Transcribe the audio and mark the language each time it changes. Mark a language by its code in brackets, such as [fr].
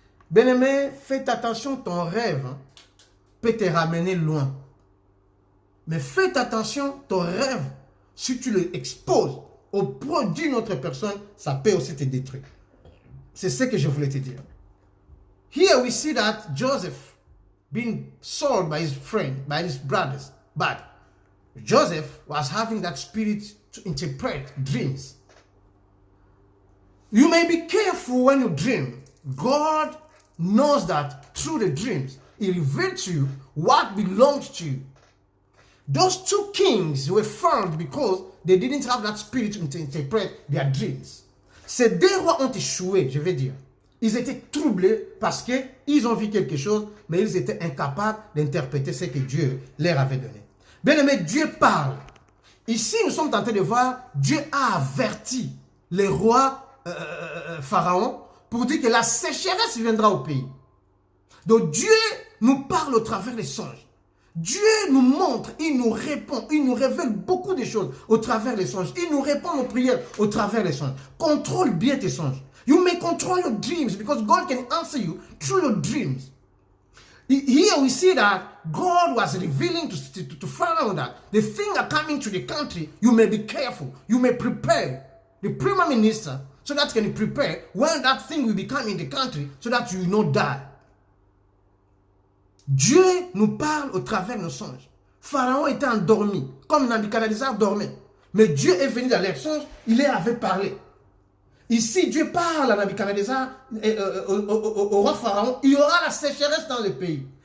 [fr] Bien-aimé, faites attention, ton rêve peut te ramener loin. Mais faites attention, ton rêve, si tu le exposes au produit d'une autre personne, ça peut aussi te détruire. C'est ce que je voulais te dire. [en] Here we see that Joseph being sold by his friend, by his brothers. But Joseph was having that spirit to interpret dreams. You may be careful when you dream. God knows that through the dreams, He revealed to you what belongs to you. Those two kings were found because they didn't have that spirit to interpret their dreams. [fr] Ces deux rois ont échoué, je vais dire. Ils étaient troublés parce qu'ils ont vu quelque chose, mais ils étaient incapables d'interpréter ce que Dieu leur avait donné. Bien aimé, Dieu parle. Ici, nous sommes tentés de voir, Dieu a averti les rois Pharaon pour dire que la sécheresse viendra au pays. Donc Dieu nous parle au travers des songes. Dieu nous montre, il nous répond, il nous révèle beaucoup de choses au travers des songes. Il nous répond aux prières au travers des songes. Contrôle bien tes songes. [en] You may control your dreams because God can answer you through your dreams. Here we see that God was revealing to Pharaoh that the things are coming to the country. You may be careful. You may prepare the prime minister so that you can prepare when that thing will become in the country so that you will not die. [fr] Dieu nous parle au travers de nos songes. Pharaon était endormi, comme Nabuchodonosor dormait. Mais Dieu est venu dans leurs songes, il leur avait parlé. Ici, Dieu parle à Nabuchodonosor, au roi Pharaon, il y aura la sécheresse dans le pays.